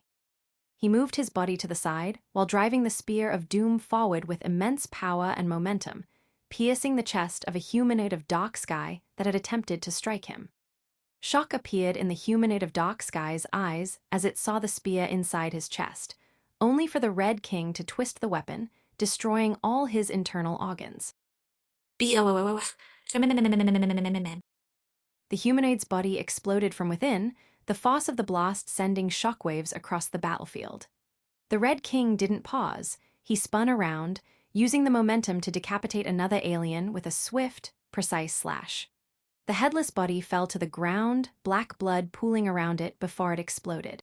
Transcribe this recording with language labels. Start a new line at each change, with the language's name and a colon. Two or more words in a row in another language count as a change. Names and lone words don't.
English: He moved his body to the side while driving the spear of doom forward with immense power and momentum, piercing the chest of a humanoid of dark sky that had attempted to strike him. Shock appeared in the humanoid of dark sky's eyes as it saw the spear inside his chest, only for the Red King to twist the weapon, destroying all his internal organs. B-O-O-O-O. The humanoid's body exploded from within, the force of the blast sending shockwaves across the battlefield. The Red King didn't pause. He spun around, using the momentum to decapitate another alien with a swift, precise slash. The headless body fell to the ground, black blood pooling around it before it exploded.